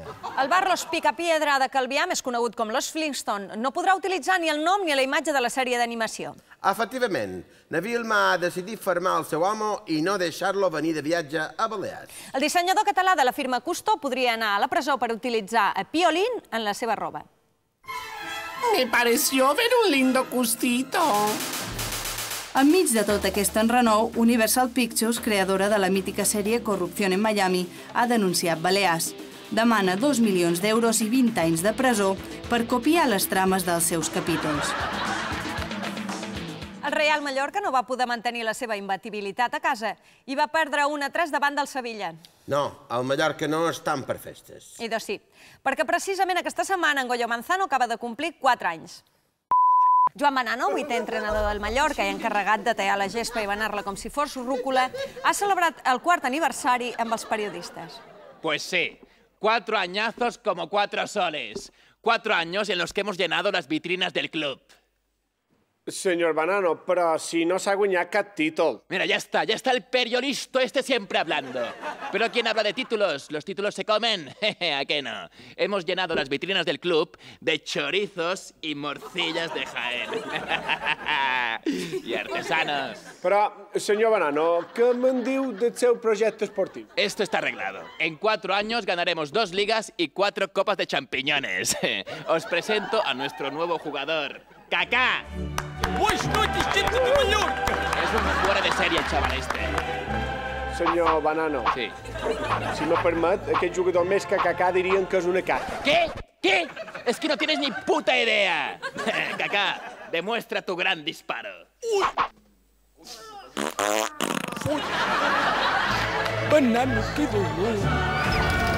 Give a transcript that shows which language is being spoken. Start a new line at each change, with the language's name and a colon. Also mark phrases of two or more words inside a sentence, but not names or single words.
Catalan: El bar Los Picapiedra de Calvià, més conegut com Los Flintstone, no podrà utilitzar ni el nom ni la imatge de la sèrie d'animació. Efectivament, na Vilma ha decidit fermar el seu home i no deixar-lo venir de viatge a Balears. El dissenyador català de la firma Custo podria anar a la presó per utilitzar a Piolín en la seva roba.
Spanish: Me pareció ver un lindo custito.
Catalan: Enmig de tot aquest enrenou, Universal Pictures, creadora de la mítica sèrie Corrupción en Miami, ha denunciat Balears. Demana 2 milions d'euros i 20 anys de presó per copiar les trames dels seus capítols. El Real Mallorca no va poder mantenir la seva imbatibilitat a casa i va perdre 1-3 davant del Sevilla. No, el Mallorca no estan per festes. I doncs sí, perquè precisament aquesta setmana en Goyo Manzano acaba de complir 4 anys. Joan Banano, 8è entrenador del Mallorca i encarregat de tallar la gespa i banar-la com si fos rúcula, ha celebrat el 4è aniversari amb els periodistes.
Spanish: Pues sí, 4 añazos como 4 soles. 4 años en los que hemos llenado las vitrinas del club.
Catalan: Senyor Banano, però si no s'ha guanyat cap títol.
Spanish: Mira, ya está el periodista este siempre hablando. Pero ¿quién habla de títulos? ¿Los títulos se comen? ¿A qué no? Hemos llenado las vitrinas del club de chorizos y morcillas de Jaén. Y artesanos.
Catalan: Però, senyor Banano, què me'n diu del seu projecte esportiu?
Spanish: Esto está arreglado. En 4 años ganaremos 2 ligas y 4 copas de champiñones. Os presento a nuestro nuevo jugador, Kaká. Buenas noches, gente de Mallorca. Es un fuera de serie el chaval este.
Catalan: Senyor Banano, Sí. si me permet, aquest jugador més que Kaká dirien que és una caca.
Spanish: ¿Qué? ¿Qué? Es que no tienes ni puta idea. Kaká, demuestra tu gran disparo. Banano, qué dolor.